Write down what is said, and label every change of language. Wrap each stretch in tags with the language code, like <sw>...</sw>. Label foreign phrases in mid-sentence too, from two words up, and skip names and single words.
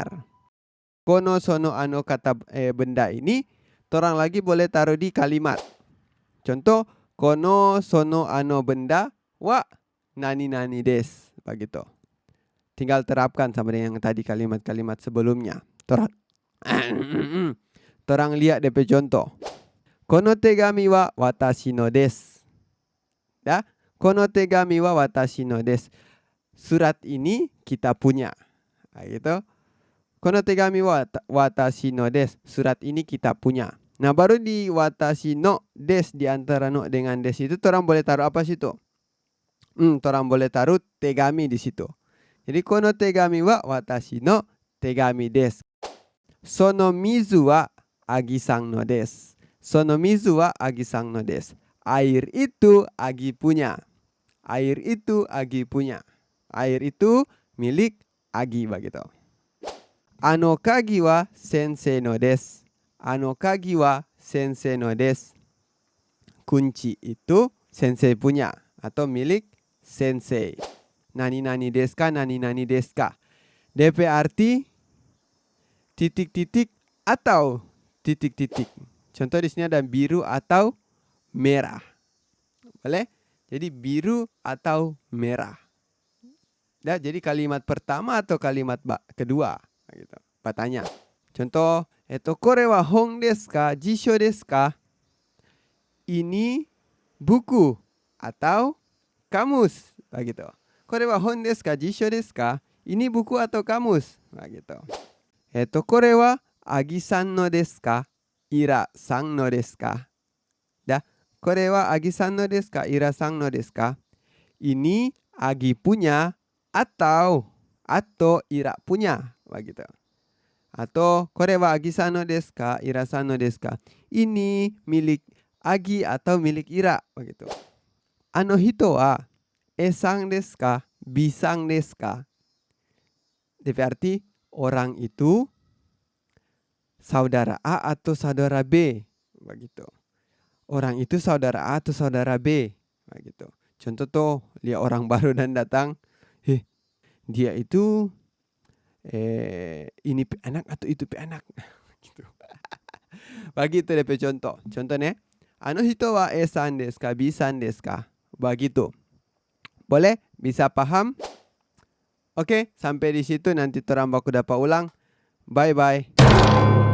<ja>このそのあの</ja> <xmm>kata benda ini, orang lagi boleh taruh di kalimat.</xmm> <ja>Contoh, このそのあの benda は何です, begitu.</ja> <xmm>Tinggal terapkan sama dengan yang tadi kalimat-kalimat sebelumnya. Orang lihat DP contoh.</xmm> <ja>この手紙は私のです.</ja> <xmm>Ya?</xmm> <ja>この手紙は私のです.</ja> <xmm>Surat ini kita punya. Nah, gitu.</xmm> <ja>この手紙は私のです.</ja> <xmm>Surat ini kita punya. Nah, baru di</xmm> <ja>私のです,</ja> <xmm>di antara no dengan desu itu orang boleh taruh apa situ? Orang boleh taruh tegami di situ.</xmm> <ja>Jadi この手紙は私の手紙です. その水はアギさんのです. その水はアギさんのです.</ja> <xmm>Air itu agi punya. Air itu agi punya. Air itu milik agi, begitu.</xmm> <ja>あの鍵は先生のです. あの鍵は先生のです.</ja> <xmm>Kunci itu sensei punya atau milik sensei.</xmm> <ja>何ですか、何ですか.</ja> <xmm>DP arti titik-titik atau titik-titik. Contoh di sini ada biru atau merah. Boleh? Jadi biru atau merah. Nah, jadi kalimat pertama atau kalimat kedua. Gitu. Bertanya. Contoh</xmm> <ja>これは本ですか? 辞書ですか?</ja> <xmm>Ini buku atau kamus. Begitu.</xmm> <ja>これは本ですか？辞書ですか?</ja> <xmm>Ini buku atau kamus. Begitu.</xmm> <ja>これはアギさんのですか? イラさんのですか? Dah. これはアギさんのですか? イラさんのですか?</ja> <xmm>Ini Agi punya atau Ira punya. Begitu.</xmm> <ja>Atau これはアギさんのですか？イラさんのですか?</ja> <xmm>Ini milik Agi atau milik Ira. Begitu.</xmm> <ja>あの人はEさんですか? Bさんですか?</ja> <xmm>Berarti orang itu saudara A atau saudara B. Begitu. Orang itu saudara A atau saudara B. Begitu. Contoh tuh, lihat orang baru dan datang. Dia itu ini anak atau itu anak. Gitu. Begitu DP contoh. Contohnya,</xmm> <ja>あの人はEさんですか？Bさんですか?</ja> <xmm>Begitu. Boleh? Bisa paham? Oke, sampai di situ nanti terang baku dapat ulang. Bye-bye.</xmm>